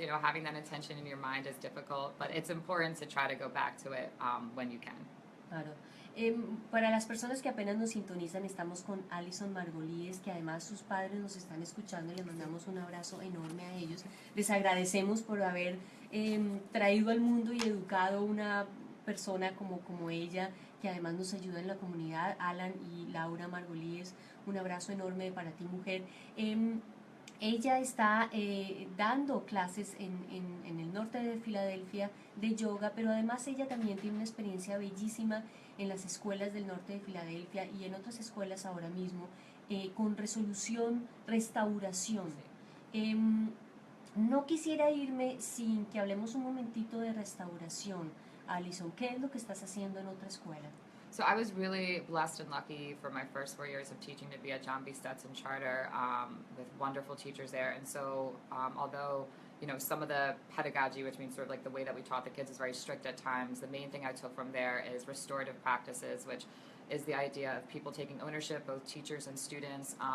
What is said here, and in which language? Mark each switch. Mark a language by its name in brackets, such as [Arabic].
[English] Having that intention in your mind is difficult, but it's important to try to go back to it when you can. [Spanish] Claro. Para las personas que apenas nos sintonizan, estamos con Alison Margolies, que además sus padres nos están escuchando y les mandamos un abrazo enorme a ellos. Les agradecemos por haber traído al mundo y educado una persona como ella, que además nos ayuda en la comunidad. Alan y Laura Margolies, un abrazo enorme para ti, mujer. Ella está dando clases en el norte de Filadelfia de yoga, pero además ella también tiene una experiencia bellísima en las escuelas del norte de Filadelfia y en otras escuelas ahora mismo, con resolución, restauración. No quisiera irme sin que hablemos un momentito de restauración. Alison, ¿qué es lo que estás haciendo en otra escuela? [English] So I was really blessed and lucky for my first 4 years of teaching to be at John B. Stetson Charter with wonderful teachers there. And so although some of the pedagogy, which means sort of like the way that we taught the kids, is very strict at times, the main thing I took from there is restorative practices, which is the idea of people taking ownership, both teachers and students.